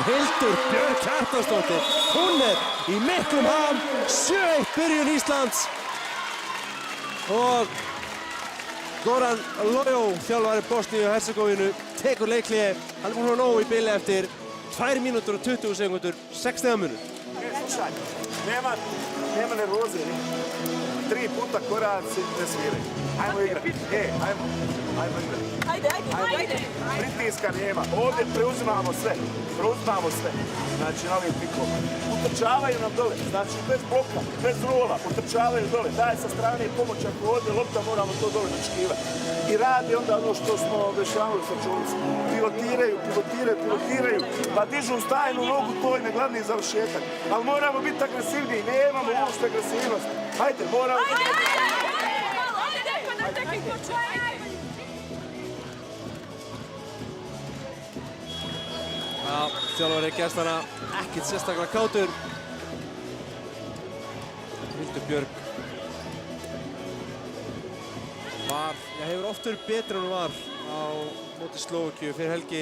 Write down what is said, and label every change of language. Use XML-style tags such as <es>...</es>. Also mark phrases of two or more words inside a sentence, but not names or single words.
<is>Hildur Björk Kjartansdóttir, hún er í miklum ham. 7-1 byrjun Íslands og Goran Lojó, þjálfari Bosníu og Hercegovinu, tekur leikhlé. Hann er búin að hafa nóg í bili eftir 2 mínútur og 20 sekundur, 6 stiga munur.</is> <bs>Nema nervoze, 3 puta koraci ne sviraj. Ajmo igrati, ajmo igrati. Ajde. Pritiska nema, ovdje preuzimamo sve. Znači na ovim pikom. Utrčavaju nam dole, znači bez bloka, bez rola, utrčavaju dole. Daje sa strane i pomoć ako ovdje lopta moramo to dole načkivati. I radi onda ono što smo objašnjavali sa čovjecom. Pivotiraju, pa dižu stajnu nogu, to je glavni završetak. Ali moramo biti agresivniji, nemamo uopšte agresivnost. Hajde, moramo...</bs> <is>Já, þjálfari gestanna ekkert sérstaklega kátur. Hildur Björk hefur oft verið betri en hún var á móti Slóvakíu fyrir helgi.</is>